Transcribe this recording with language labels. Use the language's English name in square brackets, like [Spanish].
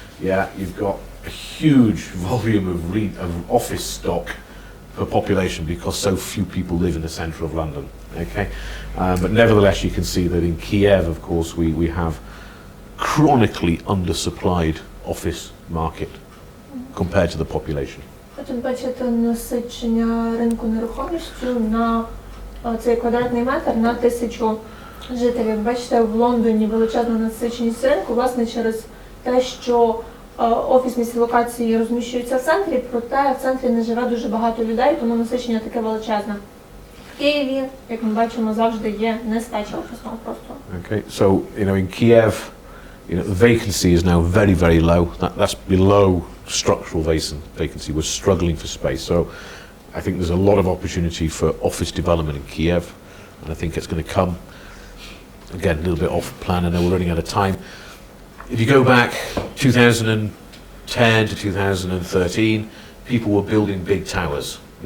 [English] Yeah, you've got a huge volume of office stock per population because so few people live in the centre of London. Okay, but nevertheless, you can see that in Kiev, of course, we have chronically undersupplied office market compared to the population. [Ukrainian] Тут бачите насичення ринку нерухомістю на цей квадратний метр на 1000 жителів. Бачите, в Лондоні величезна насиченість ринку, власне, через те, що офісні локації розміщуються в центрі, проте в центрі не живе дуже багато людей, тому насичення таке величезне. В Києві, як ми бачимо, завжди є нестача офісного простору. [English] Okay, so in Kiev, the vacancy is now very, very low. That's below structural vacancy. We're struggling for space. So I think there's a lot of opportunity for office development in Kiev, and I think it's going to come. Again, a little bit off plan. I know we're running out of time. If you go back 2010 to 2013, people were building big towers.